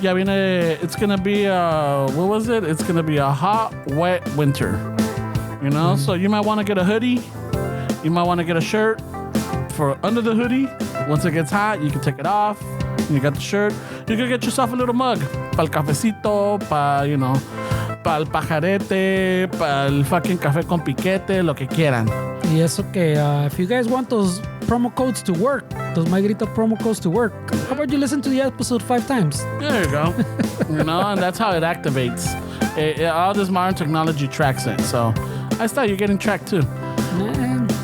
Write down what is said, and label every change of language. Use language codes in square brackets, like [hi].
[es] Ya viene, [en] it's going to be, what was it? It's going to be a hot, wet winter. So you might want to get a hoodie. You might want to get a shirt for under the hoodie. Once it gets hot, you can take it off. You got the shirt. You can get yourself a little mug. [es] Para el cafecito, para el pajarete, para el fucking café con piquete, lo que quieran. Y eso que, [en] if you guys want those promo codes to work, those My Grito promo codes to work, how about you listen to the episode 5 times? There you go. And that's how it activates. All this modern technology tracks it. So I thought you're getting tracked too. Man.